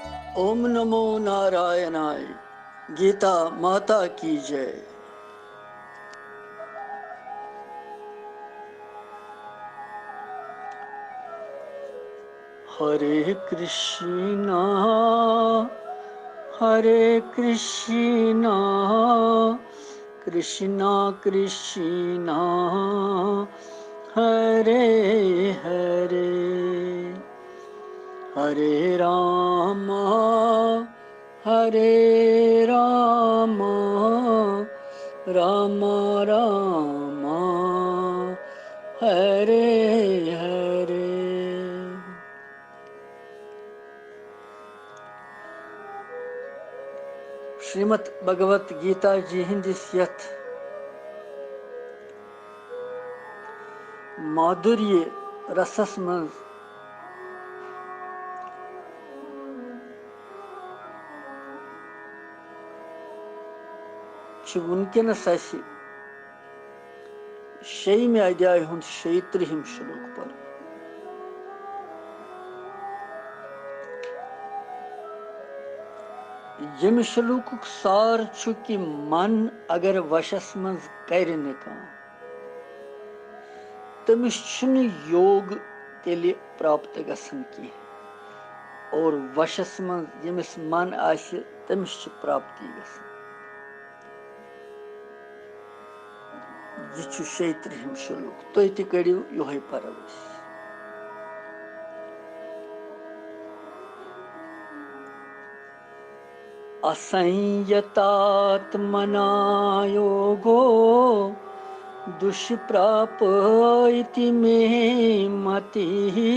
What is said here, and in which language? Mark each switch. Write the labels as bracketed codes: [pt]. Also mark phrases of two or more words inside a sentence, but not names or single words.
[sa] ओम नमो नारायणाय। [hi] गीता माता की जय। [sa] हरे कृष्णा कृष्णा कृष्णा हरे हरे, हरे राम राम राम हरे हरे। [ks] श्रीमद् भगवत गीता जी हिंदिस यथ माधुर्य रसस मज वुनकनस शेयमे अध्याय हुंद 36 श्लोक पर। यम श्लोकुक सार छु कि मन अगर वशस मज कर न तमिस छुन योग तेले प्राप्त गसन की, और वशस मज यमिस मन आसि तमिस छु प्राप्ति गसन। [hi] यह 36 श्लोक। [ks] तुह ति करियो योहे परवश। [sa] असंयतात्मना योगो दुष्प्राप इति मे मतिः।